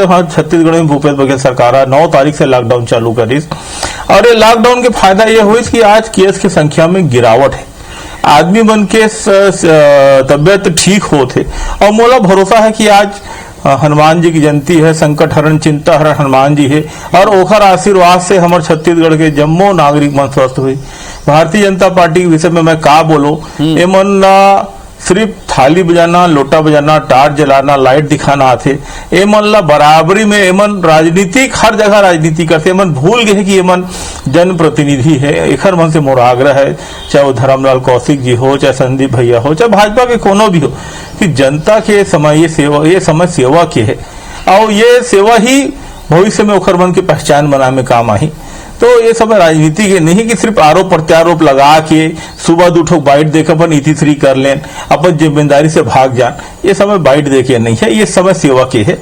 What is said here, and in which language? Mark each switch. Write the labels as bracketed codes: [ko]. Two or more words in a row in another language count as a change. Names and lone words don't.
[hne] हाँ, छत्तीसगढ़ में भूपेश बघेल सरकार 9 तारीख से लॉकडाउन चालू करी और ये लॉकडाउन के फायदा ये हुई कि आज केस की संख्या में गिरावट है, आदमी मन के तबियत ठीक होते और मोला भरोसा है कि आज हनुमान जी की जयंती है, संकट हरण चिंता हरण हनुमान जी है, और ओखर आशीर्वाद से हमारे छत्तीसगढ़ के जम्मो नागरिक मन स्वस्थ हुई। भारतीय जनता पार्टी के विषय में मैं का बोलो, एमन ला सिर्फ थाली बजाना, लोटा बजाना, टाट जलाना, लाइट दिखाना आथे। एमन ला बराबरी में एमन राजनीतिक हर जगह राजनीति करते, एमन भूल गए कि एमन जनप्रतिनिधि है। एखर मन से मोर आग्रह है, चाहे वो धर्मलाल कौशिक जी हो, चाहे संदीप भैया हो, चाहे भाजपा के कोनो भी हो, कि जनता के समय ये समय सेवा के है, और ये सेवा ही भविष्य में ओखर मन की पहचान बनाने में काम आई। तो ये समय राजनीति के नहीं कि सिर्फ आरोप प्रत्यारोप लगा के सुबह उठो बाइट देकर अपन नीति कर लें, अपन जिम्मेदारी से भाग जान, ये समय बाइट देके नहीं है, ये समय सेवा के है।